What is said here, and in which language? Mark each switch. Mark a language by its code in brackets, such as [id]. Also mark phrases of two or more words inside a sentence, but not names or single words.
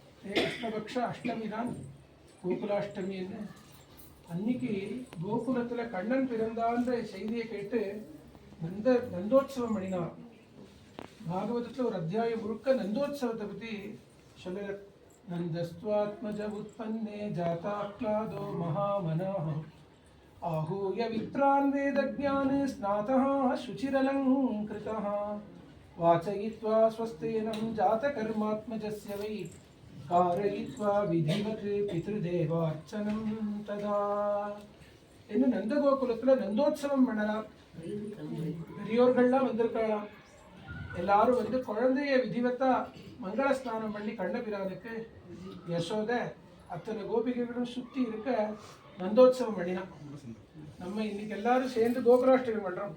[ta] கிருஷ்ணபக்ஷ அஷ்டமி தான் கோகுலாஷ்டமின்னு அன்னைக்கு கோகுலத்துல கண்ணன் பிறந்தான்ற செய்தியை கேட்டு நந்தோத்சவம் பண்ணினார். பாகவதத்துல ஒரு அத்தியாயம் முழுக்க நந்தோத்சவத்தை பத்தி சொல்ல. [sa] नन्दस्त्वात्मज उत्पन्ने जाताह्लादो महामनाः आहूय विप्रान् वेदज्ञाने स्नातः शुचिरलङ्कृतः वाचयित्वा स्वस्तेनं जातकर्मात्मजस्य वै कारयित्वा विधिवत् पितृदेवार्चनं तदा. [ta] ಇನ್ನು ನಂದಗೋಕುಲத்துல நந்தோத்சவம் பண்ணலாம். பெரியோர்கள்லாம் வந்திருக்கலாம். எல்லாரும் வந்து குழந்தைய விதிவத்தா மங்கள ஸ்நானம் பண்ணி கண்ணபிரானுக்கு யசோத அத்தனை கோபிகைகளும் சுத்தி இருக்க நந்தோத்சவம் பண்ணினான். நம்ம இன்னைக்கு எல்லாரும் சேர்ந்து கோகுலாஷ்டமி பண்றோம்.